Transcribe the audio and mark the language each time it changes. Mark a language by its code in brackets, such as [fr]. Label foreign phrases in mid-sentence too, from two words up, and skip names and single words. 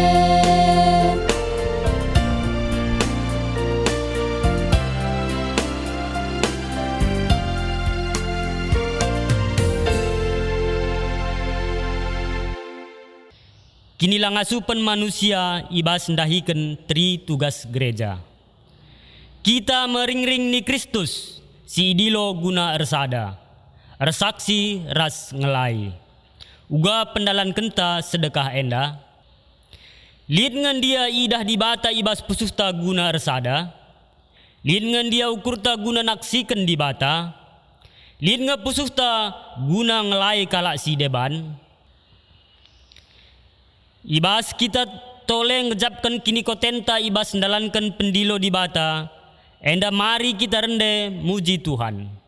[btx] Kinilah ngasupan manusia ibas ndahiken tri tugas gereja. Kita mering-ring ni Kristus si idilo guna ersada. Ersaksi ras ngelai. Uga pendalan kenta sedekah enda. Lihat ngan dia idah di bata ibas pususta guna ersada. Lihat ngan dia ukurta guna naksikan di bata. Lihat ngan pususta guna ngelai kalak si deban. Ibas kita toleng ngejapkan kini kotenta ibas ndalankan pendilo di bata. Enda mari kita rende muji Tuhan.